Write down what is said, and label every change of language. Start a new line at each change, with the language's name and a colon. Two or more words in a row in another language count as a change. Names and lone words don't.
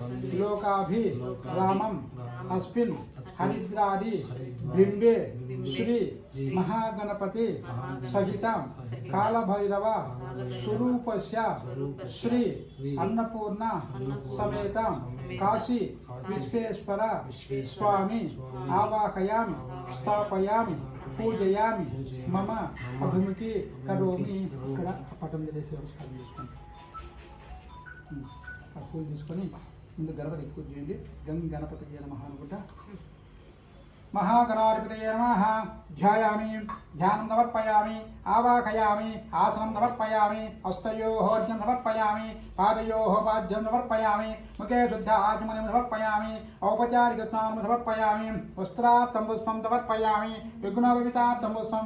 Sanskrit: लोकाभिरामम् अस्मिन् हरिद्रादि बिम्बे श्री महागणपति सहित कालभैरव स्वरूपस्य श्री अन्नपूर्णा समेत काशी विश्वेश्वर स्वामी आवाहयामि स्थापयामि पूजयामि मम अभिमुखी करोमि.
Telugu: ఇక్కడ పటం చేసి నమస్కారం చేసుకోండి. ఆ పూలు తీసుకొని ముందు గణపతి పూజ చేయండి. గణపతికి నమః అనుకుంటా
Sanskrit: महागणाधिपतये नमः ध्यायामि ध्यानं समर्पयामि आवाहयामि आसनं समर्पयामि हस्तयोः अर्घ्यं समर्पयामि पादयोः पाद्यं समर्पयामि मुखे शुद्ध आचमनीं समर्पयामि औपचारिकस्नानं समर्पयामि वस्त्रार्थं पुष्पं समर्पयामि विघ्नोपवीतार्थं पुष्पं